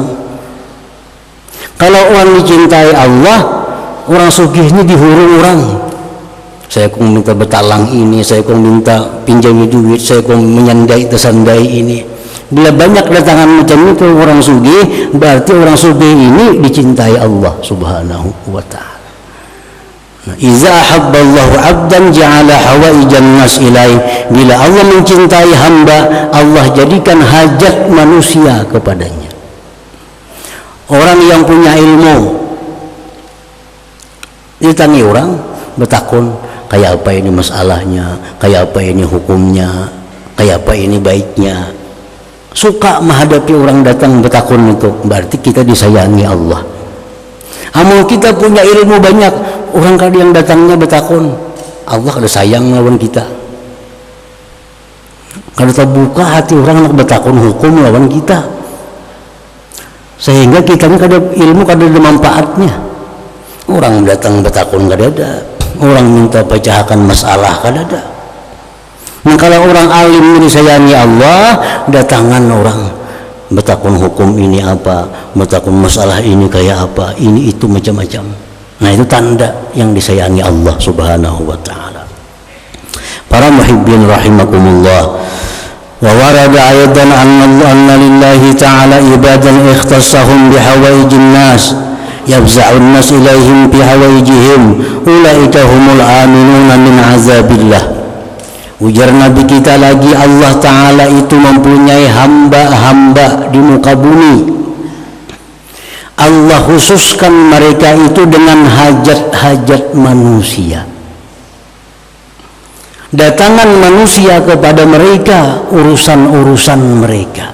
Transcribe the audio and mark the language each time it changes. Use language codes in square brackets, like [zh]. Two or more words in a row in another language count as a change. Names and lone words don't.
[bjn] Kalau orang dicintai Allah, orang sugih ini dihurung orang. Saya kong minta betalang ini, saya kong minta pinjami duit, saya kong menyandai tersandai ini. Bila banyak datangan macam itu orang sugih, berarti orang sugih ini dicintai Allah [ar] سبحانه وتعالى. إذا أحب الله عبدا جعل حوائج الناس إليه. [bjn] Bila Allah mencintai hamba, Allah jadikan hajat manusia kepadanya. Orang yang punya ilmu ditangi orang, bertakun kayak apa ini masalahnya, kayak apa ini hukumnya, kayak apa ini baiknya. Suka menghadapi orang datang bertakun itu, berarti kita disayangi Allah. Amal kita punya ilmu banyak, orang kali yang datangnya bertakun, Allah kada sayang lawan kita. Kada terbuka hati orang nak bertakun hukum lawan kita, sehingga kita ni kada ilmu, kada ada manfaatnya. Orang datang bertakun kada ada, orang minta pecahkan masalah kada ada. Nah, kalau orang alim disayangi Allah, datangan orang bertakun hukum ini apa, bertakun masalah ini kayak apa, ini itu macam-macam. Nah, itu tanda yang disayangi Allah [ar] سبحانه وتعالى. Para محبين رحمكم الله وورد أيضا أن لله تعالى عبادا اختصهم بحوائج الناس يفزع الناس إليهم بحوائجهم أولئك هم الآمنون من عذاب الله. [bjn] Ujar Nabi kita lagi, Allah Ta'ala itu mempunyai hamba-hamba di muka bumi. Allah khususkan mereka itu dengan hajat-hajat manusia. Datangan manusia kepada mereka, urusan-urusan mereka.